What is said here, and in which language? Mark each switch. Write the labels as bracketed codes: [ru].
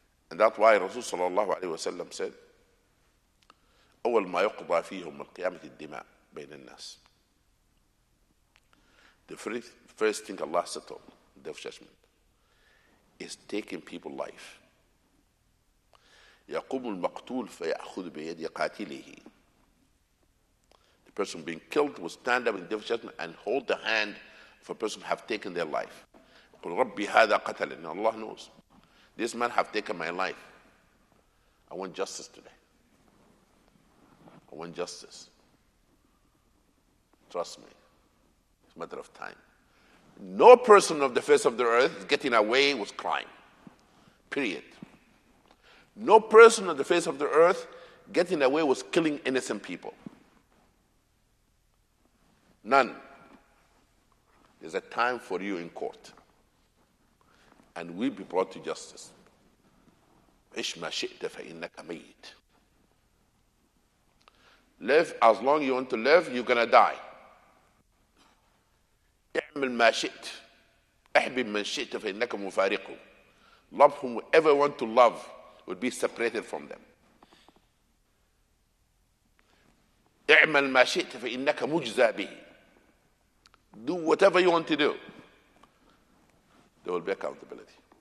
[en] And that's why Rasul sallallahu alayhi wa sallam said, [ar] أول ما يقضى فيه يوم القيامة الدماء بين الناس. [en] The first thing Allah settled, the day of judgment, is taking people's life. [ar] يقوم المقتول فيأخذ بيد قاتله. [en] The person being killed will stand up in the day of judgment and hold the hand of a person who have taken their life. [ar] يقول ربي هذا قتلني. [en] Allah knows. This man have taken my life. I want justice today. I want justice. Trust me. It's a matter of time. No person of the face of the earth getting away with crime. Period. No person on the face of the earth getting away with killing innocent people. None. There's a time for you in court, and will be brought to justice. [ar] عِشْ مَا شِئْتَ فَإِنَّكَ مَيِّتٌ. [en] Live as long as you want to live, you're going to die. [ar] اعمل ما شئت احبب من شئت فإنك مفارقه. [en] Love whomever want to love will be separated from them. [ar] اعمل ما شئت فإنك مجزى به. [en] Do whatever you want to do. There will be accountability.